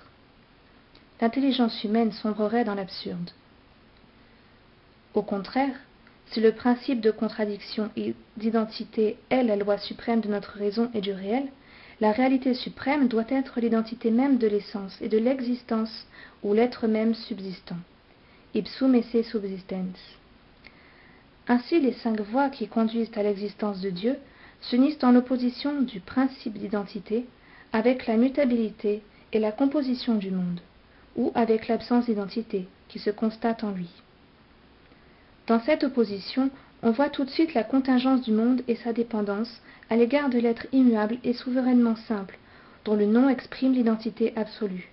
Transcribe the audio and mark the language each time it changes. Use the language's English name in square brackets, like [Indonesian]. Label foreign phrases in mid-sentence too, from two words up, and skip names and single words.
[French] L'intelligence humaine sombrerait dans l'absurde. Au contraire, si le principe de contradiction et d'identité est la loi suprême de notre raison et du réel, la réalité suprême doit être l'identité même de l'essence et de l'existence ou l'être même subsistant. [Latin] Ipsum esse subsistens. [French] Ainsi, les 5 voies qui conduisent à l'existence de Dieu s'unissent en opposition du principe d'identité avec la mutabilité et la composition du monde, ou avec l'absence d'identité qui se constate en lui. Dans cette opposition, on voit tout de suite la contingence du monde et sa dépendance à l'égard de l'être immuable et souverainement simple, dont le nom exprime l'identité absolue.